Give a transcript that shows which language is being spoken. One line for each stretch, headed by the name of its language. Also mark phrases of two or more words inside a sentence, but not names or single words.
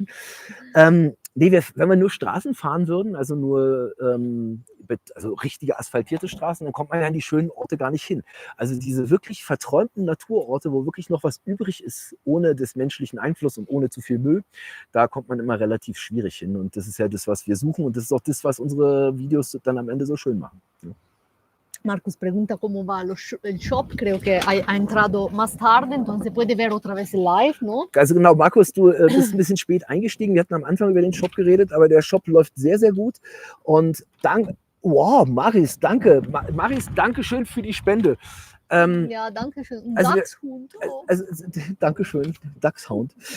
German: Wenn wir nur Straßen fahren würden, also nur also richtige asphaltierte Straßen, dann kommt man ja an die schönen Orte gar nicht hin. Also diese wirklich verträumten Naturorte, wo wirklich noch was übrig ist, ohne des menschlichen Einfluss und ohne zu viel Müll, da kommt man immer relativ schwierig hin. Und das ist ja das, was wir suchen und das ist auch das, was unsere Videos dann am Ende so schön machen. Ja.
Spanish: Marcus pregunta cómo va el shop, creo que ha entrado más tarde, entonces puede ver otra vez live, ¿no?
German: Also genau, Markus, du bist ein bisschen spät eingestiegen. Wir hatten am Anfang über den Shop geredet, aber der Shop läuft sehr, sehr gut. Und wow, Maris, danke. Maris, danke schön für die Spende. Ja, danke schön. Dachshund. Danke schön, Dachshund.